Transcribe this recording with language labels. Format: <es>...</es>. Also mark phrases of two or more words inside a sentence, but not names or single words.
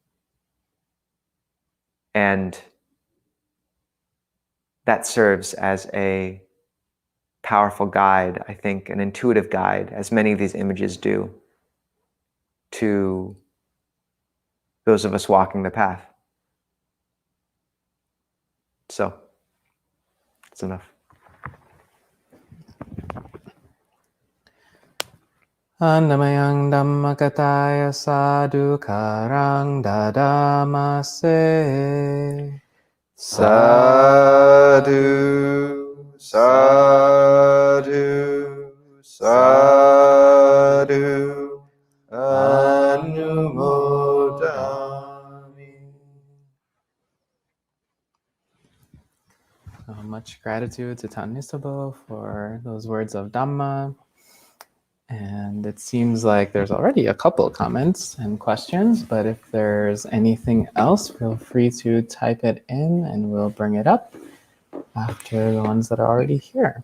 <en>And that serves as a powerful guide, I think, an intuitive guide, as many of these images do, to those of us walking the path. So, that's enough.</en> <pi>Annamayang Dhammakataya Sadhukarang Dadamase. Sadhu, sadhu, sadhu, anumodami.</pi> <en>Much gratitude to Tan Nisabho for those words of Dhamma. And it seems like there's already a couple comments and questions, but if there's anything else, feel free to type it in and we'll bring it up after the ones that are already here.</en>